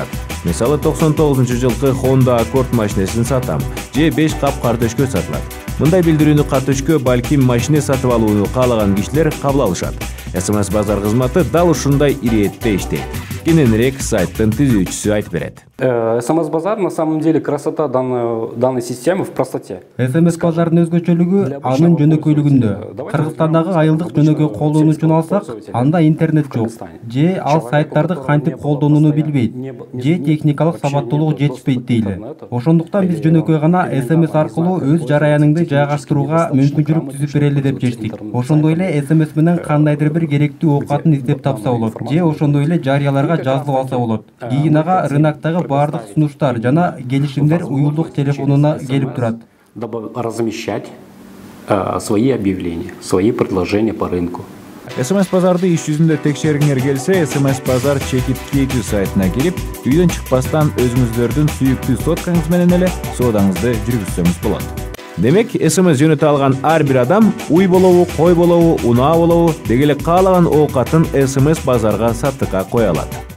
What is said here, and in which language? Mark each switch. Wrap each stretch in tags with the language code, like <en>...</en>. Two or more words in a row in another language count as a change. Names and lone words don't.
<ky>Мисалы 99-жылкы Honda Accord машинесин сатам, же 5 кап картөшкө сатылат. Мындай билдирүүнү картөшкө балким машине сатып алууну каалаган кишилер кабыл алышат. СМС базар кызматы дал ушундай иретте иштейт. Кененирээк сайттын түзүүчүсү айтып берет.</ky> <ru>СМС-базар на самом деле красота данной системы в простоте.</ru> <ky>СМС-базардын өзгөчөлүгү анын жөнөкөйлүгүндө. Кыргызстандагы айылдык жөнөкөй колдонуучуну алсак, анда интернет жок. Же ал сайттарды кантип колдонууну билбейт, же техникалык сабаттуулугу жетишпейт дейли. Ошондуктан биз жөнөкөй гана СМС аркылуу өз жараяныңды жайгаштырууга мүмкүнчүлүк түзүп берели деп чечтик. Ошондой эле СМС менен кандайдыр бир керектүү оокатын издеп тапса болот, же ошондой эле жарыяларга жазылып алса болот. Кийинага рыноктогу бардык сунуштар жана келишимдер уюлдук телефонуна келип турат.</ky> <ru>Дабы размещать свои объявления, свои предложения по рынку.</ru> <ky>СМС-базарды иш жүзүндө текшергиңер келсе, СМС-базар чекит кетүү сайтына кирип, үйдөн чыкпастан өзүңүздөрдүн сүйүктүү соткаңыз менен эле соодаңызды жүргүзсөңүз болот. Демек, СМС жөнөтө алган ар бир адам уй болобу, кой болобу, унаа болобу, деги эле каалаган оокатын СМС базарга саттыкка кое алат.</ky>